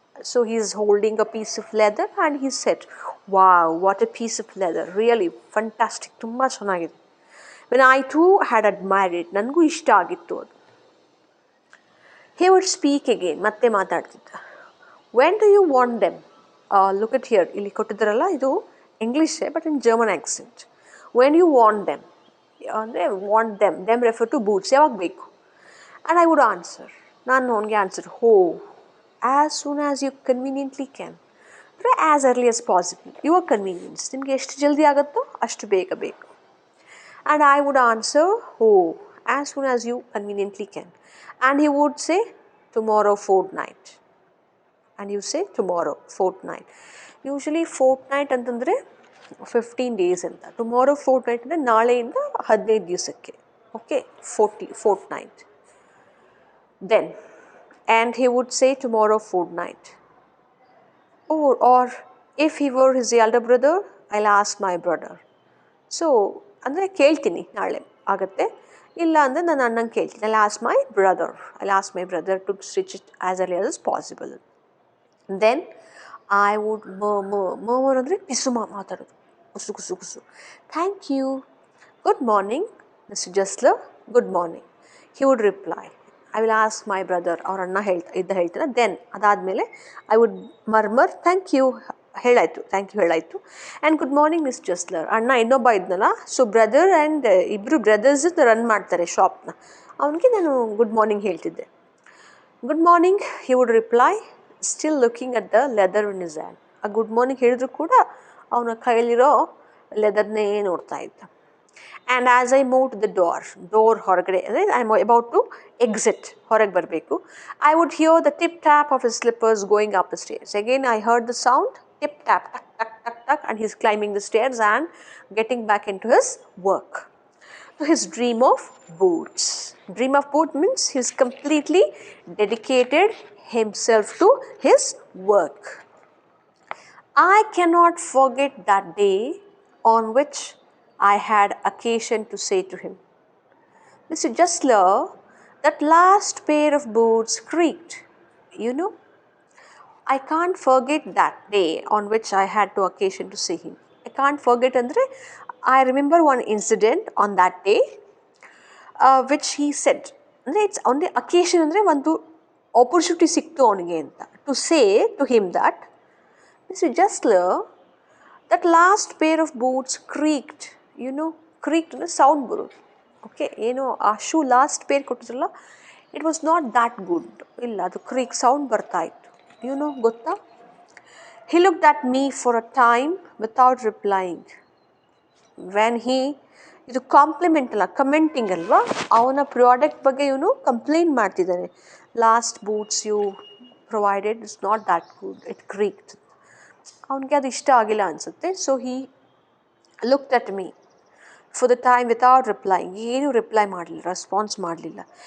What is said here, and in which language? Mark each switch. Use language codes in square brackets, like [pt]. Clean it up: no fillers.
[en] So he is holding a piece of leather and he said, wow, what a piece of leather, really fantastic, [kn] ತುಂಬ ಚೆನ್ನಾಗಿದೆ. [en] When I too had admired it, [kn] ನನಗೂ ಇಷ್ಟ ಆಗಿತ್ತು ಅದು. [en] He would speak again, [kn] ಮತ್ತೆ ಮಾತಾಡ್ತಿದ್ದ. [en] When do you want them? Look at here, [kn] ಇಲ್ಲಿ ಕೊಟ್ಟಿದ್ದಾರಲ್ಲ ಇದು ಇಂಗ್ಲೀಷೇ [en] But in German accent. When you want them, ಅಂದರೆ want them refer to boots, [kn] ಯಾವಾಗ ಬೇಕು? [en] And I would answer, [kn] ನಾನು ಅವನಿಗೆ answer, [en] as soon as you conveniently can, ಅಂದರೆ as early as possible, your convenience, [kn] ನಿಮಗೆ ಎಷ್ಟು ಜಲ್ದಿ ಆಗುತ್ತೋ ಅಷ್ಟು ಬೇಗ ಬೇಕು. [en] And I would answer, as soon as you conveniently can. And he would say, tomorrow fortnight. And you say, tomorrow fortnight. Usually fortnight ಅಂತಂದರೆ 15 days ಅಂತ. Tomorrow fortnight [kn] ಅಂದರೆ ನಾಳೆಯಿಂದ 15 ದಿವಸಕ್ಕೆ. [en] Okay, fortnight. Then, and he would say tomorrow fortnight. Or if he were his elder brother, I'll ask my brother. [kn] So, ಅಂದರೆ ಕೇಳ್ತೀನಿ ನಾಳೆ ಆಗುತ್ತೆ, ಇಲ್ಲ ಅಂದರೆ ನಾನು ಅಣ್ಣಂಗೆ ಕೇಳ್ತೀನಿ. [en] I'll ask my brother to stitch it as early as possible. Then I would murmur [kn] ಅಂದರೆ ಪಿಸು ಮಾತಾಡೋದು, ಕುಸು. [en] Thank you. Good morning, Mr. Jessler. Good morning. He would reply. I will ask my brother, [kn] ಅವ್ರ ಅಣ್ಣ ಹೇಳ್ತಾನೆ. [en] Then [kn] ಅದಾದಮೇಲೆ [en] I would murmur, thank you [kn] ಹೇಳಾಯಿತು, [en] And good morning miss Jessler. [kn] ಅಣ್ಣ ಇನ್ನೊಬ್ಬ ಇದ್ನಲ್ಲ, so brother and ಇಬ್ಬರು ಬ್ರದರ್ಸ್ ರನ್ ಮಾಡ್ತಾರೆ ಶಾಪ್ನ, ಅವನಿಗೆ ನಾನು ಗುಡ್ ಮಾರ್ನಿಂಗ್ ಹೇಳ್ತಿದ್ದೆ. [en] Good morning, he would reply, still looking at the leather in his hand. [kn] ಆ ಗುಡ್ ಮಾರ್ನಿಂಗ್ ಹೇಳಿದ್ರು ಕೂಡ ಅವನ ಕೈಯಲ್ಲಿರೋ ಲೆದರ್ನೇ ನೋಡ್ತಾ ಇದ್ದ. [en] and as I move to the door ಹೊರಗಡೆ, ಅಂದರೆ I am about to exit, [kn] ಹೊರಗೆ ಬರಬೇಕು, [en] I would hear the tip tap of his slippers going up the stairs. Again I heard the sound, tip tap, tuck, and he's climbing the stairs and getting back into his work. So his dream of boots. Dream of boots means he's completely dedicated himself to his work. I cannot forget that day on which I had occasion to say to him, Mr. Jessler, that last pair of boots creaked, you know. I can't forget that day on which I had to occasion to see him. I can't forget ಅಂದರೆ I remember one incident on that day which he said, ಅಂದರೆ it's on the occasion, [kn] ಅಂದರೆ ಒಂದು opportunity ಸಿಕ್ತು ಅವನಿಗೆ ಅಂತ, [en] to say to him that, mister Jessler, that last pair of boots creaked, creaked [kn] ಅಂದರೆ sound ಬರೋದು. Okay, ಏನು ಆ shoe last peer ಕೊಟ್ಟಿದ್ರಲ್ಲ, [en] it was not that good, [kn] ಇಲ್ಲ ಅದು ಕ್ರೀಕ್ ಸೌಂಡ್ ಬರ್ತಾ ಇತ್ತು, ಗೊತ್ತಾ. [en] He looked at me for a time without replying. [kn] When he, ಇದು ಕಾಂಪ್ಲಿಮೆಂಟ್ ಅಲ್ಲ, ಕಮೆಂಟಿಂಗ್ ಅಲ್ವಾ, ಅವನ ಪ್ರಾಡಕ್ಟ್ ಬಗ್ಗೆ ಇವನು ಕಂಪ್ಲೇಂಟ್ ಮಾಡ್ತಿದ್ದಾನೆ. [en] Last boots you provided it's not that good, it creaked. [kn] ಅವನಿಗೆ ಅದು ಇಷ್ಟ ಆಗಿಲ್ಲ ಅನಿಸುತ್ತೆ. [en] so he looked at me for the time without replying, [kn] ಏನೂ ರಿಪ್ಲೈ ಮಾಡಲಿಲ್ಲ, ರೆಸ್ಪಾನ್ಸ್ ಮಾಡಲಿಲ್ಲ.